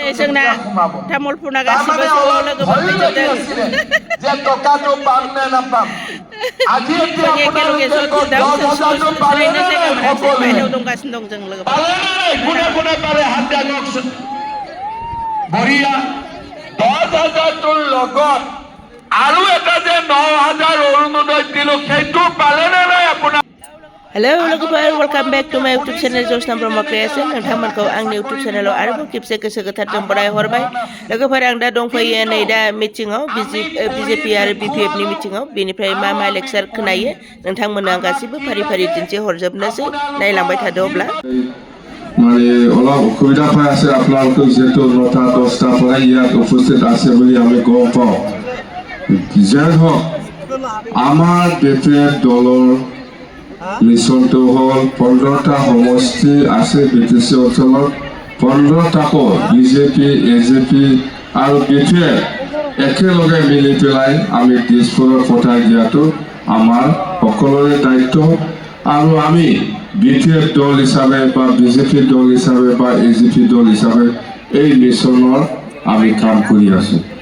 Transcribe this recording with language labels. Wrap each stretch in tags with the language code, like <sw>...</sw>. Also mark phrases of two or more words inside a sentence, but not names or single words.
<brx>जोंना तामुलपुरना गासिबो ज' लोगो मोनफैजोबदों</brx> <as>যে টকাটো পাম নে নাপাম আজি এতিয়া</as> <brx>जों एखेलगे ज' दिदों सोलायनो जायगा मोनाखिसै बायहेरायाव दंगासिनो दं जों लोगोफोर</brx> <as>কোনে কোনে পাৰে হাত দাঙকচোন বঢ়িয়া 10,000টোৰ লগত আৰু এটা যে 9,000 অৰুণোদয় দিলো সেইটো পালেনে নাই আপোনাৰ</as> <en>Hello logofer, welcome back to my YouTube channel Josna Brahma Creation.</en> <brx>नोंथांमोनखौ आंनि YouTube channelआव आरोबाव खेबसे गोसो गोथारजों बराय हरबाय लोगोफोर आं दा दंफैयो नै दा मिटिंआव BJP आरो BPF नि मिटिंआव बेनिफ्राय मा लेक्चार खोनायो नोंथांमोननो आं गासिबो फारि फारि दिन्थि हरजोबनोसै नायलांबाय थादो अब्ला</brx> <as>মানে অলপ অসুবিধা পাই আছে আপোনালোকে যেহেতু 9টা 10টা পৰা ইয়াত উপস্থিত আছে বুলি আমি গম পাওঁ যাই হওক আমাৰ BPF দলৰ মিছনটো হ'ল 15টা সমষ্টি আছে BTC অঞ্চলত 15টাকো BJP AJP আৰু BPF একেলগে মিলি পেলাই আমি দিছপুৰত পঠাই দিয়াটো আমাৰ সকলোৰে দায়িত্ব আৰু আমি BPF দল হিচাপে বা BJP দল হিচাপে বা AJP দল হিচাপে এই মিছনৰ আমি কাম কৰি আছো</as>